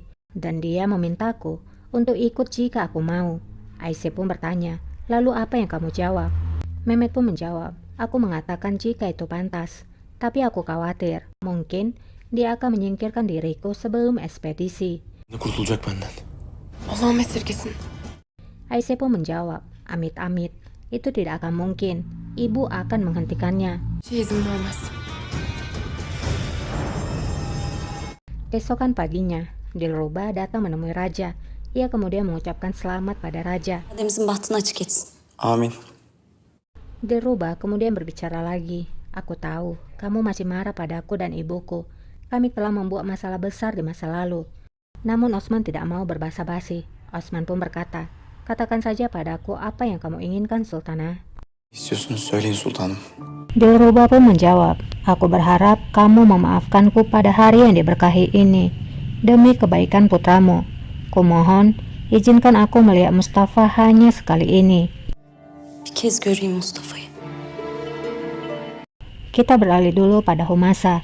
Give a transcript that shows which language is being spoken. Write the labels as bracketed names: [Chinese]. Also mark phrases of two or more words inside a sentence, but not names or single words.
[Indonesian] Dan dia memintaku untuk ikut jika aku mau. Aisyah pun bertanya, lalu apa yang kamu jawab? Mehmet pun menjawab, aku mengatakan jika itu pantas. Tapi aku khawatir, mungkin dia akan menyingkirkan diriku sebelum ekspedisi. [Turkish] Ne kurtulacak benden? Allah'ım esirgesin. [Indonesian] Aisyah pun menjawab, amit-amit, itu tidak akan mungkin. Ibu akan menghentikannya. [Turkish] Şey izin vermez. [Indonesian] Keesokan paginya, Dilruba datang menemui Raja. Ia kemudian mengucapkan selamat pada Raja. [Turkish] Ademizin bahtını açık etsin. Amin. [Indonesian] Dilruba kemudian berbicara lagi. Aku tahu, kamu masih marah padaku dan ibuku. Kami telah membuat masalah besar di masa lalu. Namun Osman tidak mau berbasa-basi. Osman pun berkata, katakan saja padaku apa yang kamu inginkan, Sultanah. [Turkish] İstiyorsunuz söyleyin sultanım. [Indonesian] Dilruba pun menjawab, aku berharap kamu memaafkanku pada hari yang diberkahi ini. Demi kebaikan putramu. Kumohon, izinkan aku melihat Mustafa hanya sekali ini. [Turkish] Bir kez göreyim Mustafa'yı. [Indonesian] Kita beralih dulu pada Humasa.